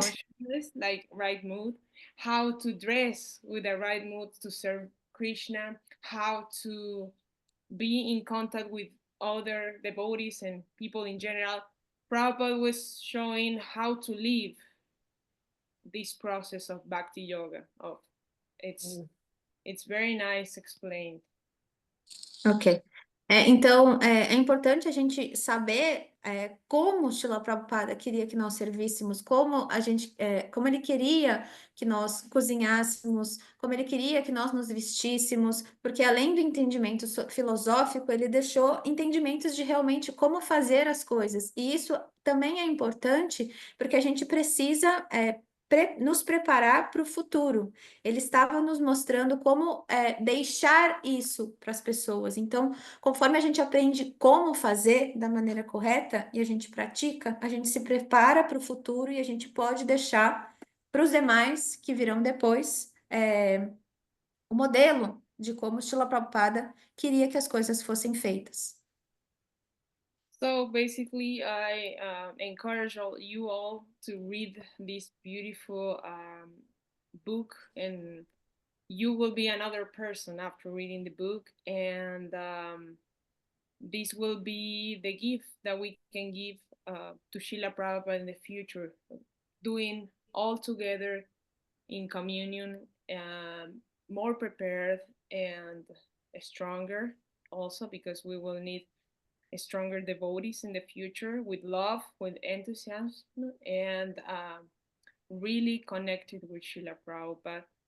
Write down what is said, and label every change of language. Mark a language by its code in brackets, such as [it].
[en] consciousness, like right mood, how to dress with a right mood to serve Krishna, how to be in contact with other devotees and people in general Prabhupada was showing how to live this process of bhakti yoga. It's very nice explained. Ok. [pt] Então, é importante a gente saber como Srila Prabhupada queria que nós servíssemos, como ele queria que nós cozinhássemos, como ele queria que nós nos vestíssemos, porque além do entendimento filosófico, ele deixou entendimentos de realmente como fazer as coisas. E isso também é importante, porque a gente precisa nos preparar para o futuro. Ele estava nos mostrando como deixar isso para as pessoas. Então, conforme a gente aprende como fazer da maneira correta e a gente pratica, a gente se prepara para o futuro e a gente pode deixar para os demais que virão depois o modelo de como Srila Prabhupada queria que as coisas fossem feitas. [en] So basically, I encourage you all to read this beautiful book, and you will be another person after reading the book. And this will be the gift that we can give to Srila Prabhupada in the future, doing all together in communion, more prepared and stronger also, because we will need stronger devotees in the future with love, with enthusiasm, and really connected with Srila Prabhupada